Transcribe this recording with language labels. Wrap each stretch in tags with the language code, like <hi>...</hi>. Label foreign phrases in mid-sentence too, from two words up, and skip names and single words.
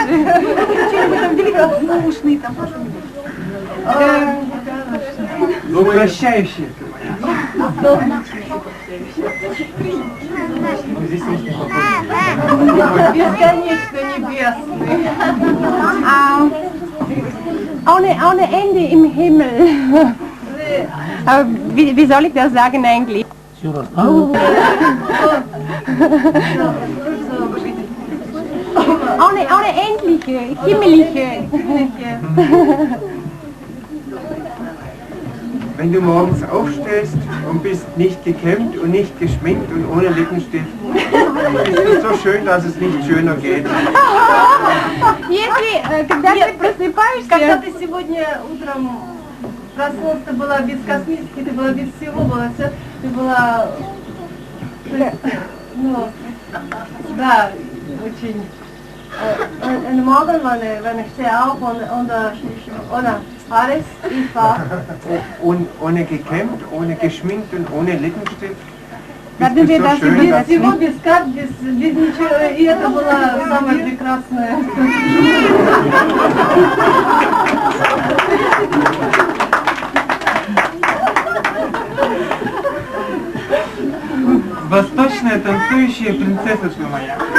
<ru>Что-нибудь там великодушный, там Прощающая. Бесконечно небесный.</ru> <de>Ohne Ende im Himmel. Wie soll ich das sagen eigentlich? Ohne endliche, himmlische. Wenn du morgens aufstehst und bist nicht gekämmt und nicht geschminkt und ohne Lippenstift, ist es so schön, dass es nicht schöner geht.</de> <ru>Если, когда ты просыпаешься, когда ты сегодня утром проснулся, ты была без косметики, ты была без всего, была все, ты была, ну, да, очень.</ru> <de>Und morgen, wenn ich stehe auf und alles ist wahr. Und ohne gekämmt, ohne geschminkt und ohne Lippenstift</de> <ru>Без всего, без карт, без ничего. И это было самое прекрасное. Восточная танцующая принцесса моя.</ru>